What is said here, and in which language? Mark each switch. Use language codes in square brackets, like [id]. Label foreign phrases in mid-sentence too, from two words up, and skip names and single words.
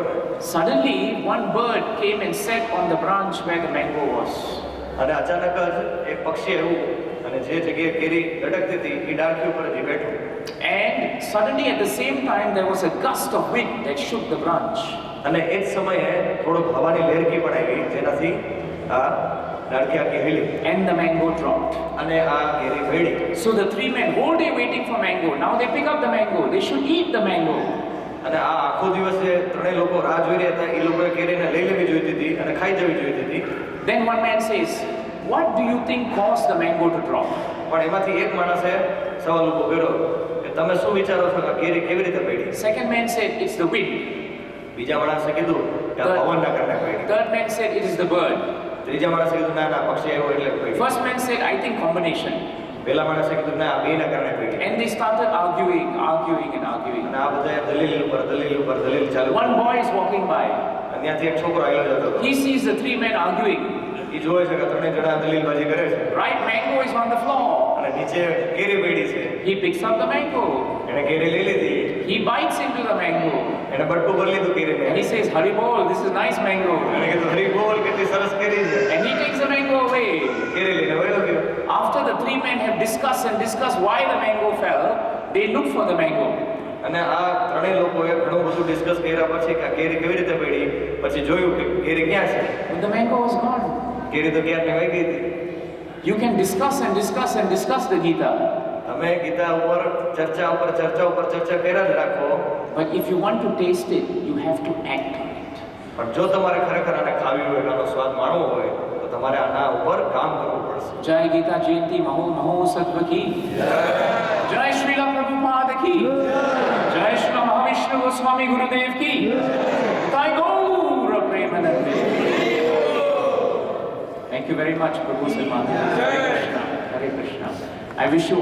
[en] Suddenly, one bird came and sat on the branch where the mango was. [gu] અને અચાનક જ એક પક્ષી આવ્યું અને જે જગ્યાએ કેરી લટકતી હતી એ ડાળખી ઉપર જ બેઠું. [en] And suddenly at the same time there was a gust of wind that shook the branch. [gu] અને એ જ સમયે થોડોક હવાની લહેરકી પણ આવી જેનાથી આ ડાળખી આખી હિલી [en] And the mango dropped. [gu] અને આ કેરી પડી. [en] So the 3 men, whole day waiting for mango. Now they pick up the mango. They should eat the mango. [gu] અને આ આખો દિવસ જે 3 લોકો રાહ જોઈ રહ્યા હતા એ લોકોએ કેરીને લઈ લેવી જોઈતી હતી અને ખાઈ જવી જોઈતી હતી. [en] Then one man says, what do you think caused the mango to drop? [gu] પણ એમાંથી એક માણસે સવાલ ઊભો કર્યો કે તમે શું વિચારો છો કે કેરી કેવી રીતે પડી? [en] Second man said, it's the wind. [gu] બીજા માણસે કીધું કે આ પવનના કારણે પડી. [en] Third man said, it is the bird. [gu] ત્રીજા માણસે કીધું ના ના પક્ષી આવ્યો એટલે પડી. [en] First man said, I think combination. [gu] પહેલા માણસે કીધું ના આ બેના કારણે પડી. [en] And they started arguing and arguing. [gu] અને આ બધા દલીલ ચાલુ. [en] One boy is walking by. [gu] અને ત્યાંથી એક છોકરો આવેલો જતો હતો. [en] He sees the 3 men arguing. [gu] એ જોવે છે કે 3 જણા દલીલબાજી કરે છે. [en] Right mango is on the floor. [gu] અને નીચે કેરી પડી છે. [en] He picks up the mango. [gu] એને કેરી લઈ લીધી. [en] He bites into the mango. [gu] એને બટકું ભરી લીધું કેરીને. [en] And he says, Hari bol, this is nice mango. [gu] એને કીધું હરી બોલ કેટલી સરસ કેરી છે. [en] And he takes the mango away. [gu] કેરી લઈને વયો ગયો. [en] After the 3 men have discussed why the mango fell, they look for the mango. [gu] અને આ 3 લોકોએ ઘણું બધું ડિસ્કસ કર્યા પછી કે આ કેરી કેવી રીતે પડી, પછી જોયું કે કેરી ક્યાં છે. [en] But the mango was gone. [gu] કેરી તો ક્યાંની વહી ગઈ હતી. [en] You can discuss the Gita. [gu] તમે ગીતા ઉપર ચર્ચા કર્યા જ રાખો. [en] But if you want to taste it, you have to act on it. [gu] પણ જો તમારે ખરેખર આને ખાવી હોય, આનો સ્વાદ માણવો હોય તો તમારે આના ઉપર કામ કરવું પડશે. [hi] जय गीता जयंती महो सत्व की जय श्रीला प्रभुपाद की जय श्री महाविष्णु गोस्वामी गुरुदेव की जय गौर प्रेमानंद. [en] Thank you very much, Prabhu Sir. Hare Krishna. I wish you all